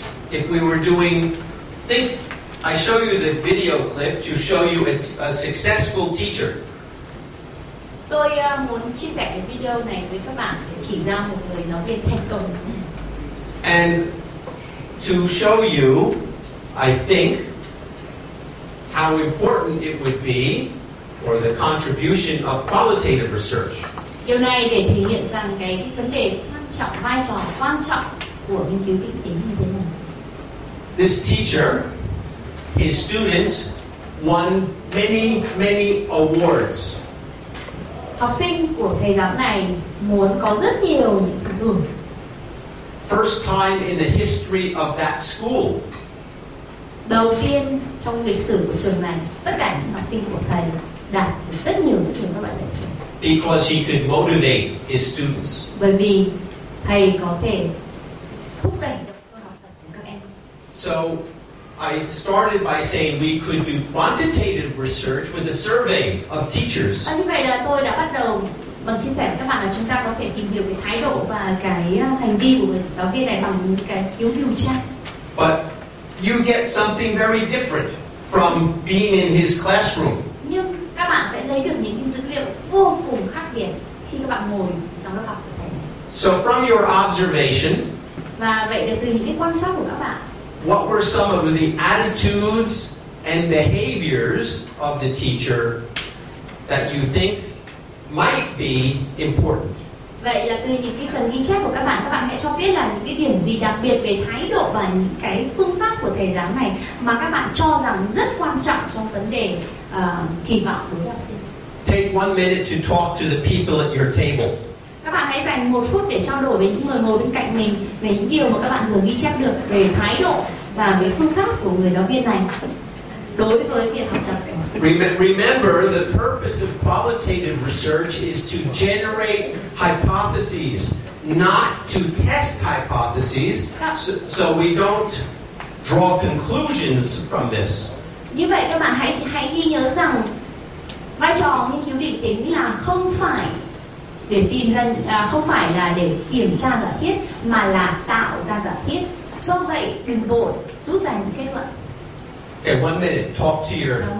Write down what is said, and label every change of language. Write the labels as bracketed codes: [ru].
[en] If we were doing, I show you the video clip to show you a successful teacher. [vi] Tôi muốn chia sẻ cái video này với các bạn để chỉ ra một người giáo viên thành công. [en] And to show you, I think, how important it would be, or the contribution of qualitative research. [vi] Điều này để thể hiện rằng cái vấn đề quan trọng, vai trò quan trọng của nghiên cứu định tính như thế nào. [en] This teacher, his students won many awards. [vi] Học sinh của thầy giáo này muốn có rất nhiều những phần thưởng. [en] First time in the history of that school. [vi] Đầu tiên trong lịch sử của trường này, tất cả những học sinh của thầy đạt được rất nhiều các loại giải thưởng. [en] Because he could motivate his students. [vi] Bởi vì thầy có thể thúc đẩy động cơ học tập của các em. [en] So I started by saying we could do quantitative research with a survey of teachers. [vi] Như vậy là tôi đã bắt đầu bằng chia sẻ với các bạn là chúng ta có thể tìm hiểu cái thái độ và cái hành vi của người giáo viên này bằng những cái phiếu điều tra. [en] But you get something very different from being in his classroom. [vi] Nhưng các bạn sẽ lấy được những cái dữ liệu vô cùng khác biệt khi các bạn ngồi trong lớp học của thầy. [en] So from your observation, [vi] và vậy là từ những cái quan sát của các bạn, [en] what were some of the attitudes and behaviors of the teacher that you think might be important? [vi] Vậy là từ những cái phần ghi chép của các bạn hãy cho biết là những cái điểm gì đặc biệt về thái độ và những cái phương pháp của thầy giáo này mà các bạn cho rằng rất quan trọng trong vấn đề kỳ vọng đối với học sinh. [en] Take 1 minute to talk to the people at your table. [vi] Các bạn hãy dành 1 phút để trao đổi với những người ngồi bên cạnh mình về những điều mà các bạn vừa ghi chép được về thái độ và về phương pháp của người giáo viên này đối với việc học tập của học sinh. [en] Remember, the purpose of qualitative research is to generate hypotheses, not to test hypotheses, so we don't draw conclusions from this. [vi] Như vậy các bạn hãy ghi nhớ rằng vai trò nghiên cứu định tính là không phải để tìm ra, không phải là để kiểm tra giả thiết mà là tạo ra giả thiết. Do vậy đừng vội rút ra những kết luận. [en] Okay, 1 minute. Talk to your.